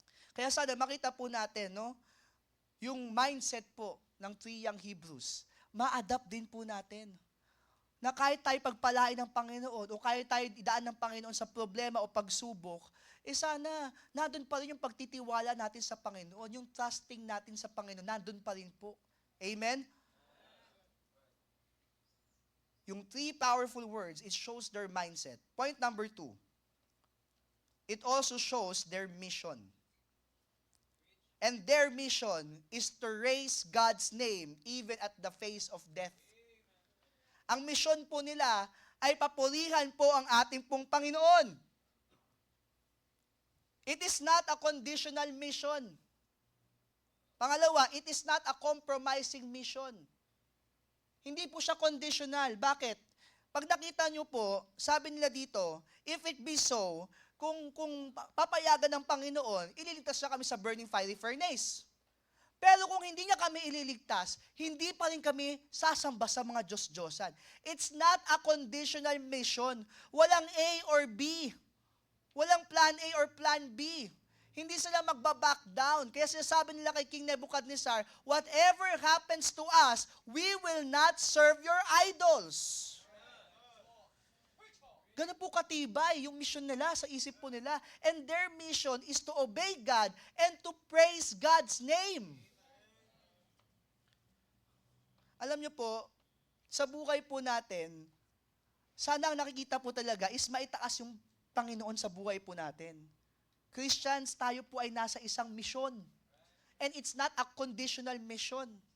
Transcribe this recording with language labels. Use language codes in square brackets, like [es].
[tl] Kaya sana makita po natin, no, yung mindset po ng 3 young Hebrews, ma-adapt din po natin. Na kahit tayo pagpalain ng Panginoon o kahit tayo idaan ng Panginoon sa problema o pagsubok, sana nandun pa rin yung pagtitiwala natin sa Panginoon, yung trusting natin sa Panginoon, nandun pa rin po. Amen? [en] Yung 3 powerful words, it shows their mindset. Point number 2, it also shows their mission. And their mission is to raise God's name even at the face of death. [tl] Ang misyon po nila ay papurihan po ang ating pong Panginoon. [en] It is not a conditional mission. Pangalawa, it is not a compromising mission. [tl] Hindi po siya conditional. Bakit? Pag nakita nyo po, sabi nila dito, [en] if it be so, [tl] kung papayagan ng Panginoon, ililigtas siya kami sa burning fiery furnace. Pero kung hindi niya kami ililigtas, hindi pa rin kami sasamba sa mga Diyos-Diyosan. [en] It's not a conditional mission. [tl] Walang A or B. Walang plan A or plan B. Hindi sila magbaback down. Kaya sinasabi nila kay [en] King Nebuchadnezzar, whatever happens to us, we will not serve your idols. [tl] Ganun po katibay yung mission nila sa isip po nila. [en] And their mission is to obey God and to praise God's name. [tl] Alam niyo po, sa buhay po natin, sana ang nakikita po talaga is maitaas yung Panginoon sa buhay po natin. Christians, tayo po ay nasa isang misyon. [en] And it's not a conditional mission.